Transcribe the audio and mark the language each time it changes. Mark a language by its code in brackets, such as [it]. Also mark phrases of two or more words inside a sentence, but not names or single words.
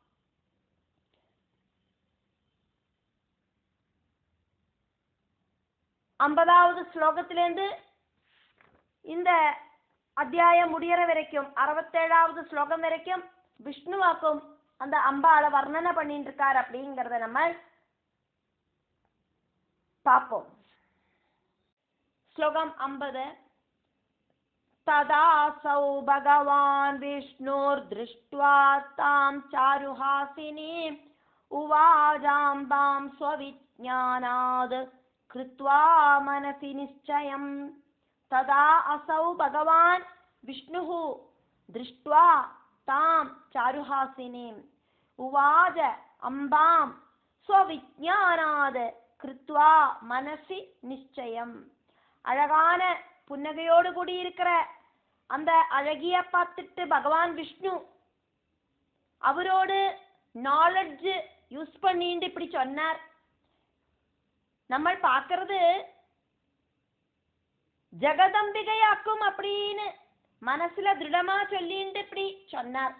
[ta] ஐம்பதாவது ஸ்லோகத்திலேருந்து இந்த அத்தியாயம் முடியற வரைக்கும் 67வது ஸ்லோகம் வரைக்கும் விஷ்ணுவாக்கும் அந்த அம்பாளை வர்ணனை பண்ணிட்டு இருக்கார் அப்படிங்கிறத நம்ம பார்ப்போம். [sa] श्लोकम 50. तदासौ भगवान् विष्णुर्दृष्ट्वा तां चारुहासिनीम् उवाजाम्बां स्वविज्ञानाद् कृत्वा मनसि निश्चयम्. तदा असौ भगवान् विष्णुः दृष्ट्वा तां चारुहासिनीम् उवाच अम्बां स्वविज्ञानाद् कृत्वा मनसि निश्चयम्. [ta] அழகான புன்னகையோடு கூடி இருக்கிற அந்த அழகிய பார்த்துட்டு பகவான் விஷ்ணு அவரோடு [en] knowledge use [ta] பண்ணிட்டு இப்படி சொன்னார். நம்ம பார்க்கிறது ஜெகதம்பிகையாக்கும் அப்படின்னு மனசுல திருடமா சொல்லிட்டு இப்படி சொன்னார்.